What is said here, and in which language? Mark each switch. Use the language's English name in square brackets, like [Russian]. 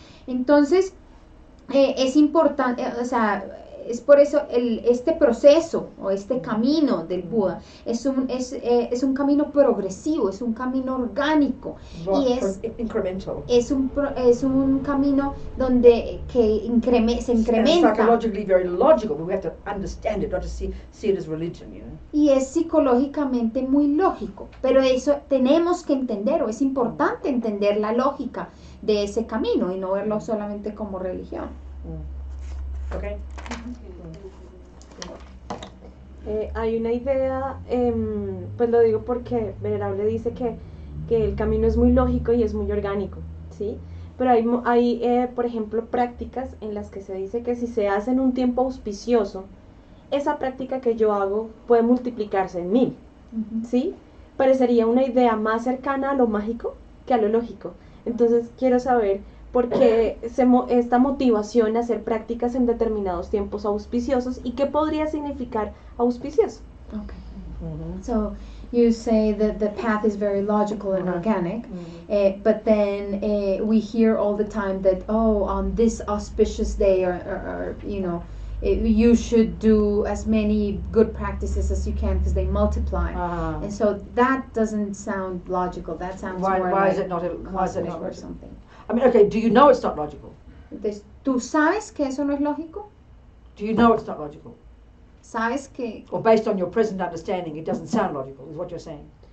[Spanish] Entonces, es importante, es por eso este proceso o este camino del Buda es un camino progresivo, es un camino orgánico y es un camino donde se incrementa. [English] Psychologically very logical, but we have to understand it, not to see it as religion, [Spanish] Y es psicológicamente muy lógico, pero eso tenemos que entender, o es importante entender la lógica de ese camino y no verlo solamente como religión. [English] Okay. [Spanish] Hay una idea, pues lo digo porque Venerable dice que el camino es muy lógico y es muy orgánico, ¿sí? Pero hay por ejemplo, prácticas en las que se dice que si se hace en un tiempo auspicioso, esa práctica que yo hago puede multiplicarse en 1000, ¿sí? Parecería una idea más cercana a lo mágico que a lo lógico. Entonces quiero saber por qué esta motivación a hacer prácticas en determinados tiempos auspiciosos y qué podría significar auspicioso. [English] Okay. So you say that the path is very logical and organic, but then we hear all the time that, on this auspicious day or you should do as many good practices as you can because they multiply. And so that doesn't sound logical. That sounds more why like is it not or something. I mean, okay, do you know it's not logical? [Spanish] Entonces, ¿tú sabes que eso no es lógico? [English] Do you know it's not logical? [Spanish] ¿Sabes que? [English] Or based on your present understanding, it doesn't sound logical, is what you're saying?